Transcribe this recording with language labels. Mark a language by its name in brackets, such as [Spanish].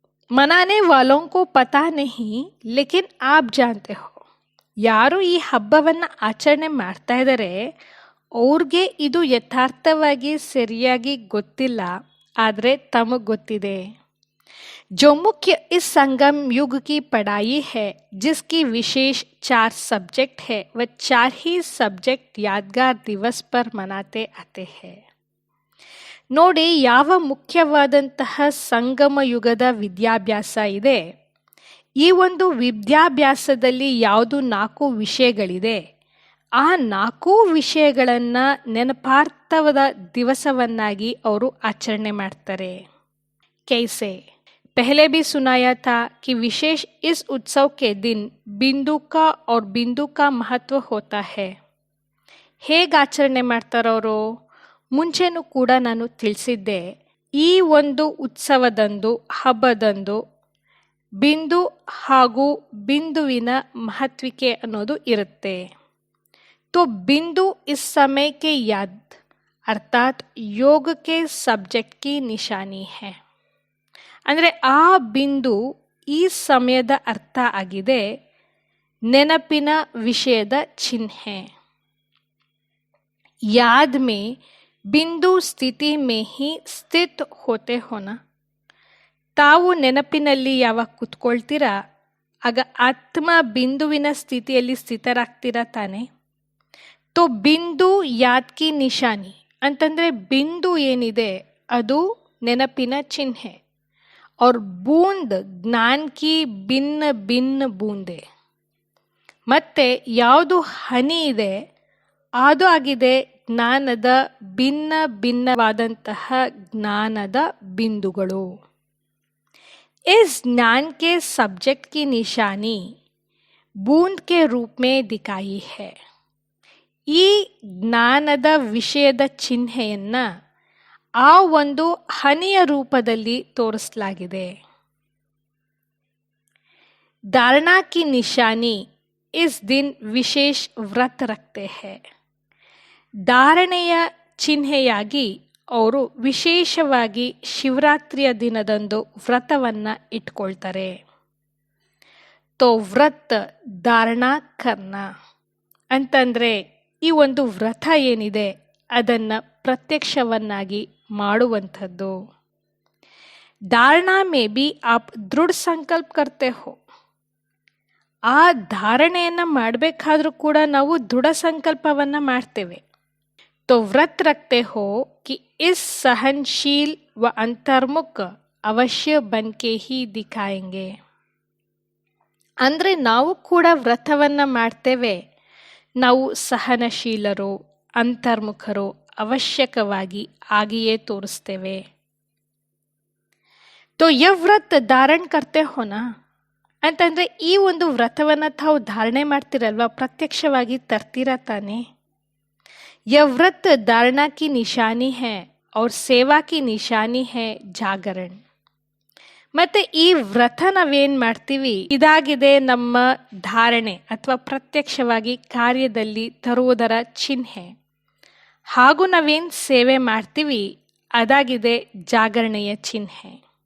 [Hindi] ಮನಾನೆ ವಾಲೋಂ ಕೋ ಪತಾ ನಹಿ, ಲೇಕಿನ್ ಆಪ್ ಜಾನ್ತೆ ಹೋ. [Kannada] ಯಾರು ಈ ಹಬ್ಬವನ್ನು ಆಚರಣೆ ಮಾಡ್ತಾ ಇದ್ದಾರೆ ಅವ್ರಿಗೆ ಇದು ಯಥಾರ್ಥವಾಗಿ ಸರಿಯಾಗಿ ಗೊತ್ತಿಲ್ಲ, ಆದರೆ ತಮಗೆ ಗೊತ್ತಿದೆ. [Hindi] जो मुख्य इस संगम युग की पढ़ाई है, जिसकी विशेष 4 सब्जेक्ट है, वह 4 ही सब्जेक्ट यादगार दिवस पर मनाते आते हैं. [Kannada] ನೋಡಿ, ಯಾವ ಮುಖ್ಯವಾದಂತಹ ಸಂಗಮ ಯುಗದ ವಿದ್ಯಾಭ್ಯಾಸ ಇದೆ, ಈ ಒಂದು ವಿದ್ಯಾಭ್ಯಾಸದಲ್ಲಿ ಯಾವುದು 4 ವಿಷಯಗಳಿದೆ, ಆ 4 ವಿಷಯಗಳನ್ನು ನೆನಪಾರ್ಥವಾದ ದಿವಸವನ್ನಾಗಿ ಅವರು ಆಚರಣೆ ಮಾಡ್ತಾರೆ. [Hindi] कैसे पहले भी सुनाया था कि विशेष इस उत्सव के दिन बिंदु का और बिंदु का महत्व होता है. [Kannada] ಹೇಗೆ ಆಚರಣೆ ಮಾಡ್ತಾರವರು ಮುಂಚೆನೂ ಕೂಡ ನಾನು ತಿಳಿಸಿದ್ದೆ. ಈ ಒಂದು ಉತ್ಸವದಂದು, ಹಬ್ಬದಂದು ಬಿಂದು ಹಾಗೂ ಬಿಂದುವಿನ ಮಹತ್ವಿಕೆ ಅನ್ನೋದು ಇರುತ್ತೆ. [Hindi] तो बिंदु इस समय के याद अर्थात योग के सब्जेक्ट की निशानी है. [Kannada] ಅಂದರೆ ಆ ಬಿಂದು ಈ ಸಮಯದ ಅರ್ಥ ಆಗಿದೆ ನೆನಪಿನ ವಿಷಯದ ಚಿಹ್ನೆ. [Hindi] याद में बिंदु ಸ್ಥಿತಿ में ही स्थित होते हो ना. [Kannada] ತಾವು ನೆನಪಿನಲ್ಲಿ ಯಾವಾಗ ಕುತ್ಕೊಳ್ತೀರಾ ಆಗ ಆತ್ಮ ಬಿಂದುವಿನ ಸ್ಥಿತಿಯಲ್ಲಿ ಸ್ಥಿತರಾಗ್ತೀರಾ ತಾನೆ. [Hindi] ತೋ ಬಿಂದು ಯಾದ್ ಕಿ ನಿಶಾನಿ [Kannada] ಅಂತಂದರೆ ಬಿಂದು ಏನಿದೆ ಅದು ನೆನಪಿನ ಚಿಹ್ನೆ. [Hindi] और बूंद ज्ञान की भिन्न भिन्न बूंदे. [Kannada] ಮತ್ತೆ ಯಾವುದು ಹನಿ ಇದೆ ಅದು ಆಗಿದೆ ಜ್ಞಾನದ ಭಿನ್ನ ಭಿನ್ನವಾದಂತಹ ಜ್ಞಾನದ ಬಿಂದುಗಳು. [Hindi] इस ज्ञान के सब्जेक्ट की निशानी बूंद के रूप में दिखाई है. [Kannada] ಈ ಜ್ಞಾನದ ವಿಷಯದ ಚಿಹ್ನೆಯನ್ನ ಆ ಒಂದು ಹನಿಯ ರೂಪದಲ್ಲಿ ತೋರಿಸಲಾಗಿದೆ. [Hindi] धारणा की निशानी इस दिन विशेष व्रत रखते हैं. [Kannada] ಧಾರಣೆಯ ಚಿಹ್ನೆಯಾಗಿ ಅವರು ವಿಶೇಷವಾಗಿ ಶಿವರಾತ್ರಿಯ ದಿನದಂದು ವ್ರತವನ್ನು ಇಟ್ಕೊಳ್ತಾರೆ. [Hindi] ತೋ ವ್ರತ ಧಾರಣಾ ಕರ್ನ [Kannada] ಅಂತಂದರೆ ಈ ಒಂದು ವ್ರತ ಏನಿದೆ ಅದನ್ನು ಪ್ರತ್ಯಕ್ಷವನ್ನಾಗಿ ಮಾಡುವಂಥದ್ದು. [Hindi] धारणा में भी आप दृढ़ संकल्प करते हो. [Kannada] ಆ ಧಾರಣೆಯನ್ನು ಮಾಡಬೇಕಾದ್ರೂ ಕೂಡ ನಾವು ದೃಢ ಸಂಕಲ್ಪವನ್ನು ಮಾಡ್ತೇವೆ. [Hindi] तो व्रत रखते हो कि इस सहनशील व अंतर्मुख अवश्य बन के ही दिखाएंगे. [Kannada] ಅಂದರೆ ನಾವು ಕೂಡ ವ್ರತವನ್ನು ಮಾಡ್ತೇವೆ. ನಾವು ಸಹನಶೀಲರು ಅಂತರ್ಮುಖರು ಅವಶ್ಯಕವಾಗಿ ಆಗಿಯೇ ತೋರಿಸ್ತೇವೆ. [Hindi] तो यह व्रत धारण करते हो ना [Kannada] ಅಂತಂದರೆ ಈ ಒಂದು ವ್ರತವನ್ನು ತಾವು ಧಾರಣೆ ಮಾಡ್ತಿರಲ್ವ ಪ್ರತ್ಯಕ್ಷವಾಗಿ ತರ್ತೀರಾ ತಾನೆ. [Hindi] यह व्रत धारणा की निशानी है और सेवा की निशानी है ಜಾಗರಣ. [Kannada] ಮತ್ತೆ ಈ ವ್ರತ ನಾವೇನು ಮಾಡ್ತೀವಿ ಇದಾಗಿದೆ ನಮ್ಮ ಧಾರಣೆ ಅಥವಾ ಪ್ರತ್ಯಕ್ಷವಾಗಿ ಕಾರ್ಯದಲ್ಲಿ ತರುವುದರ ಚಿಹ್ನೆ. ಹಾಗೂ ನಾವೇನು ಸೇವೆ ಮಾಡ್ತೀವಿ ಅದಾಗಿದೆ ಜಾಗರಣೆಯ ಚಿಹ್ನೆ.